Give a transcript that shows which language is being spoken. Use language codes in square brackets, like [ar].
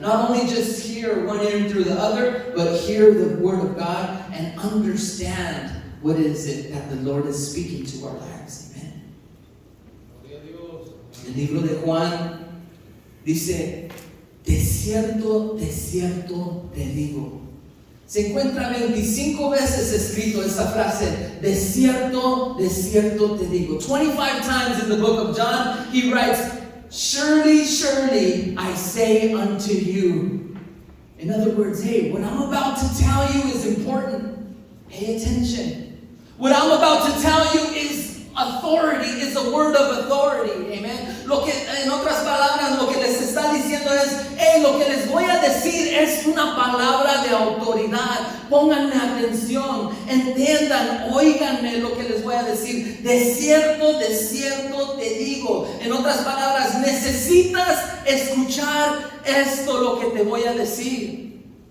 [en] Not only just hear one ear through the other, but hear the word of God and understand what is it that the Lord is speaking to our lives. Amen. [es] El libro de Juan dice, de cierto te digo. Se encuentra 25 veces escrito esta frase, de cierto te digo. [en] 25 times in the book of John, he writes, surely, surely, I say unto you. In other words, hey, what I'm about to tell you is important. Pay attention. What I'm about to tell you is authority, is a word of authority. Amen. [es] Lo que, en otras palabras, lo que les está diciendo es, hey, lo que les voy a decir es una palabra de autoridad. Pónganme atención, entiendan, óiganme lo que les voy a decir. De cierto te digo. En otras palabras, necesitas escuchar esto, lo que te voy a decir.